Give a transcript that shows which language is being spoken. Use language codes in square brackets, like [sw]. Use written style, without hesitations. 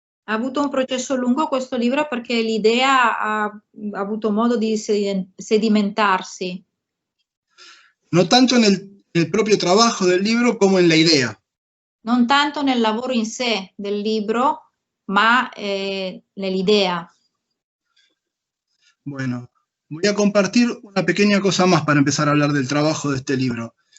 [it] Ha avuto un processo lungo questo libro perché l'idea ha avuto modo di sedimentarsi. [es] No tanto en el propio trabajo del libro como en la idea. [it] Non tanto nel lavoro in sé del libro, ma nell'idea. [es] Bueno, voy a compartir una pequeña cosa más para empezar a hablar del trabajo de este libro.